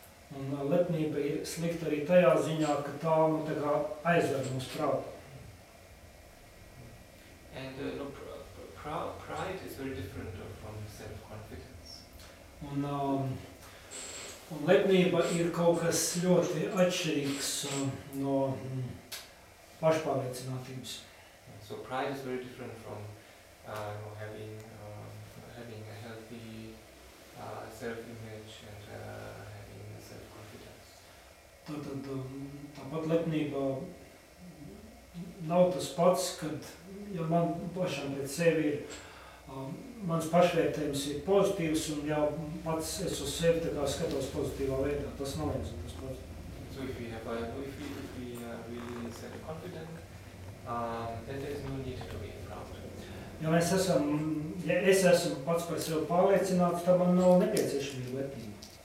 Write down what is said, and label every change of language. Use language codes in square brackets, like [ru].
[lv] Un lepnība ir slikta arī tajā ziņā, ka tā, nu, tā kā aizver mūsu prātu. [en] And pride is very different from self-confidence. [lv] Un lepnība ir kaut kas ļoti atšķirīgs no pašpārliecinātības. [en] So pride is very different from having a healthy self-image and having self-confidence. [lv] Tāpat lepnība nav tas pats, kad, ja man pašam pret sevi ir, mans pašvērtējums ir pozitīvs un jau pats es uz sevi tā kā skatos pozitīvā veidā. Tas nav viens un tas pats. [en] So if we are really self-confident, then there is no need to be proud. [lv] Ja es esmu pats par sevi pārliecināts, tad man nav nepieciešamība lepnība.